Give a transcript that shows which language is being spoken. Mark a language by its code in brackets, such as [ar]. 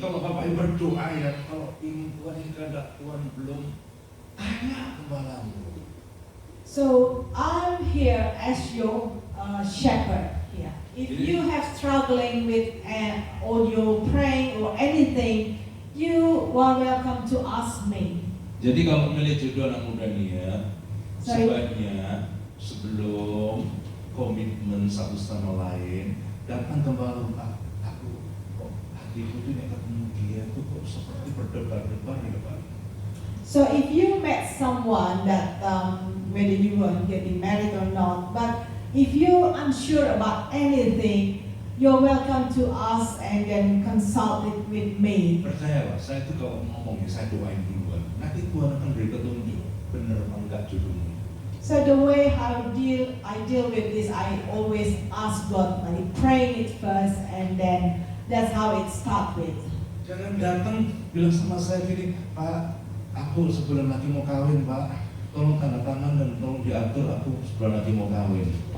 [id] Kalau Bapak Ibu berdoa ya, kalau ingin Tuhan ini kehendak Tuhan belum, tanya gembalamu. [en] so I'm here as your shepherd here. If you have struggling with or praying or anything, you are welcome to ask me. [id] Jadi kalau milih jodoh anak muda nih ya, [en] Sorry. [id] sebaiknya sebelum komitmen satu sama lain, datang kembali Pak. Kok hatiku tuh nek ketemu dia tuh kok seperti berdebar-debar ya Pak. [en] So if you met someone that whether you were getting married or not, but if you're unsure about anything, you're welcome to ask and then consult it with me. [id] Percayalah, saya tuh kalau ngomongnya saya doain duluan. Nanti Tuhan akan beri petunjuk bener apa enggak jodohnya. [en] So the way I deal with this, I always ask God, I pray it first, and then that's how it starts with. [id] Jangan datang bilang sama saya gini, Pak, aku sebulan lagi mau kawin Pak, tolong tanda tangan dan tolong diatur aku sebulan lagi mau kawin.